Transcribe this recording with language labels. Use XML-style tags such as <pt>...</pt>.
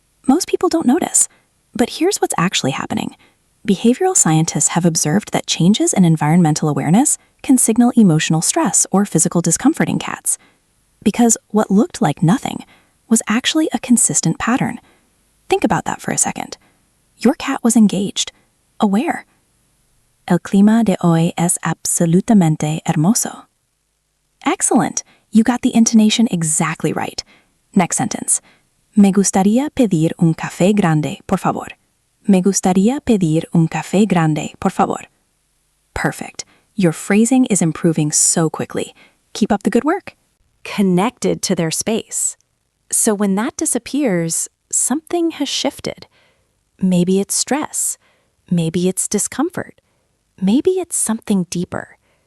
<en>Most people don't notice. But here's what's actually happening. Behavioral scientists have observed that changes in environmental awareness can signal emotional stress or physical discomfort in cats. Because what looked like nothing was actually a consistent pattern. Think about that for a second. Your cat was engaged, aware.</en> <es>El clima de hoy es absolutamente hermoso.</es> <en>Excellent. You got the intonation exactly right. Next sentence.</en> <es>Me gustaría pedir un café grande, por favor. Me gustaría pedir un café grande, por favor.</es> <en>Perfect. Your phrasing is improving so quickly. Keep up the good work. Connected to their space. So when that disappears, something has shifted. Maybe it's stress. Maybe it's discomfort. Maybe it's something deeper.</en>